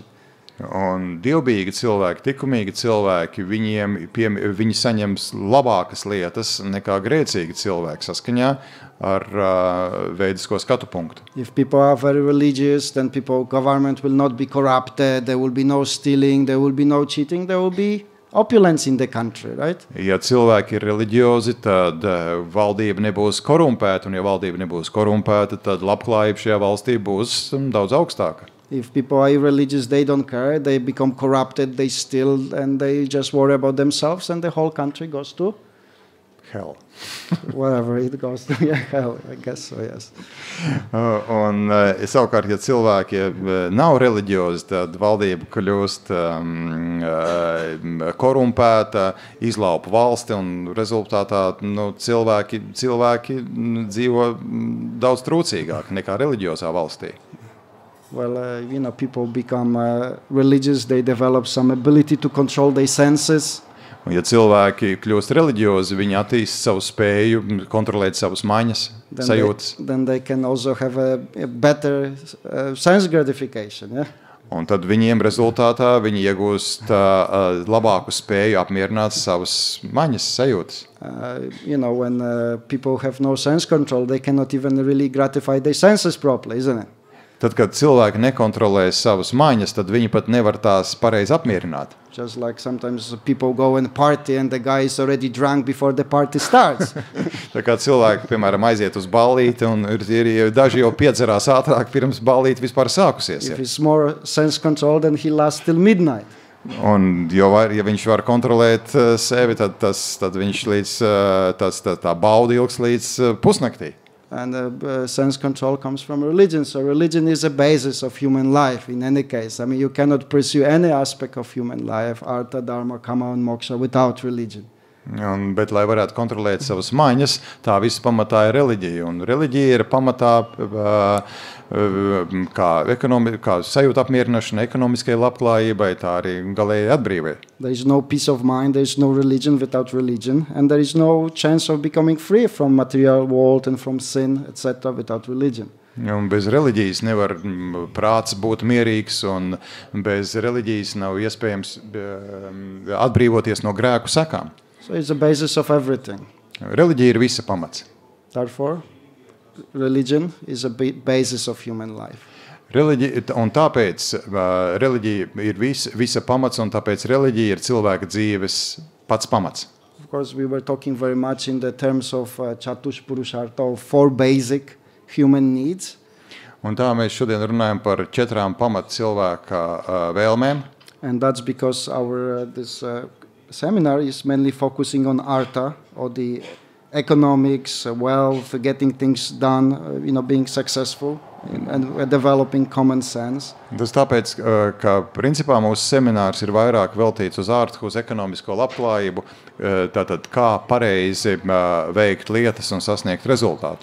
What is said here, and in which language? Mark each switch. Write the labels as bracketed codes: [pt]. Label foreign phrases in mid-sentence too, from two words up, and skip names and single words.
[lv] Un dievbijīgi cilvēki, likumīgi cilvēki, viņi saņems labākas lietas nekā grēcīgi cilvēki saskaņā ar vedisko skatu punktu. [en] If people are very religious, then government will not be corrupted, there will be no stealing, there will be no cheating, there will be opulence in the country, right? [lv] Ja cilvēki ir reliģiozi, tad valdība nebūs korumpēta, un ja valdība nebūs korumpēta, tad labklājība šajā valstī būs daudz augstāka. [en] If people are irreligious, they don't care, they become corrupted, they steal, and they just worry about themselves, and the whole country goes to hell. Wherever it goes to, yeah, hell, I guess so, yes. [lv] Un savukārt, ja cilvēki nav reliģiozi, tad valdība kļūst korumpēta, izlaupa valsti, un rezultātā cilvēki dzīvo daudz trūcīgāk nekā reliģiozā valstī. [en] Well, people become religious, they develop some ability to control their senses. [lv] Un, ja cilvēki kļūst reliģiozi, viņi attīst savu spēju kontrolēt savas maņas, sajūtas. [en] Then they can also have a better sense gratification, yeah? [lv] Un tad viņiem rezultātā viņi iegūst labāku spēju apmierināt savas maņas, sajūtas. [en] When people have no sense control, they cannot even really gratify their senses properly, isn't it? [lv] Tad, kad cilvēki nekontrolē savas maņas, tad viņi pat nevar tās pareizi apmierināt. [en] Just like sometimes people go and party and the guy is already drunk before the party starts. [lv] Tā kā cilvēki, piemēram, aiziet uz ballīti un daži jau piedzerās ātrāk pirms ballīti vispār sākusies. [en] If it's more sense control, then he lasts till midnight. [lv] Un ja viņš var kontrolēt sevi, tad viņš tā bauda ilgs līdz pusnaktī. [en] And sense control comes from religion. So religion is a basis of human life in any case. I mean, you cannot pursue any aspect of human life, [sa] artha, dharma, kama un moksha, [en] without religion. [lv] Bet, lai varētu kontrolēt savas maņas, tā viss pamatā ir reliģija. Un reliģija ir pamatā kā sajūta apmierināšana, ekonomiskai labklājībai, tā arī galēji atbrīvē. [en] There is no peace of mind, there is no religion without religion, and there is no chance of becoming free from material world and from sin, etc. without religion. [lv] Un bez reliģijas nevar prāts būt mierīgs, un bez reliģijas nav iespējams atbrīvoties no grēku sekām. [en] So it's the basis of everything. [lv] Reliģija ir visa pamats. [en] Therefore, religion is a basis of human life. [lv] Un tāpēc reliģija ir visa pamats, un tāpēc reliģija ir cilvēka dzīves pats pamats. [en] Of course, we were talking very much in the terms of [sa] Chatush Purushartha, [en] of 4 basic human needs. [lv] Un tā mēs šodien runājam par 4 pamat cilvēka vēlmēm. [en] And that's because our this seminar is mainly focusing on artha, or the economics, wealth, getting things done, being successful and developing common sense. [lv] Tas tāpēc, ka principā mūsu seminārs ir vairāk veltīts uz ārtu, uz ekonomisko labklājību, tātad kā pareizi veikt lietas un sasniegt rezultātu.